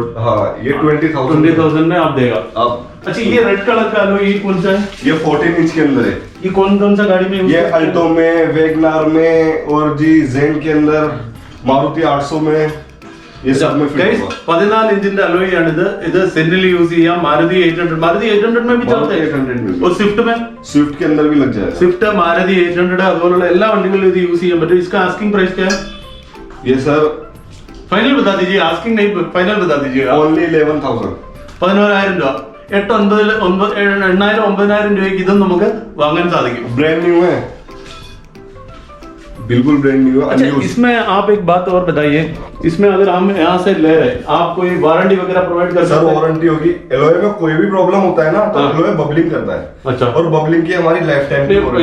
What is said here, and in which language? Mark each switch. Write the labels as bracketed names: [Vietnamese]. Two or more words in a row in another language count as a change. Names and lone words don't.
[Hindi] हाँ, ये 20,000 में आप देगा आप। अच्छा, ये रेड कलर का लो, ये कौन सा है? ये 14 इंच के अंदर है। ये कौन सा गाड़ी में? ये अल्टो में, वेगनार में और जी जेन के अंदर, मारुति 800 में, ये सब में फिट होगा। [Malayalam] 14 इंचिന്റെ അലോയ് ആണ് ഇത്. ഇത് സെന്റിൽ യൂസ് ചെയ്യാം. മാരുതി 800 [Hindi] में भी चलता है, 800 में। और स्विफ्ट में, स्विफ्ट के अंदर भी लग जाएगा। [Malayalam] स्विफ्ट, मारुति 800 അതുപോലുള്ള എല്ലാ വണ്ടികളിലും ഇത് യൂസ് ചെയ്യാൻ പറ്റും. [Hindi] इसका [English] asking price [Hindi] क्या है? ये सर फाइनल बता दीजिए, आस्किंग नहीं, फाइनल बता दीजिएगा। [English] ओनली 11,000, [Malayalam] 11,000 രൂപ. 8,900-9,000 രൂപയ്ക്ക് ഇതും നമുക്ക് വാങ്ങാൻ സാധിക്കും. [English] brand new [Hindi] है, बिल्कुल [English] brand new [Hindi] है। अच्छा, इसमें आप एक बात और बताइए, इसमें अगर हम यहाँ से ले रहे हैं, आप कोई वारंटी वगैरह प्रोवाइड कर सकते हैं? हैं? वारंटी होगी। एलॉय में कोई भी प्रॉब्लम होता है ना, तो एलॉय बबलिंग करता है। अच्छा, और बबलिंग की हमारी [English] life time [Hindi] की वारंटी।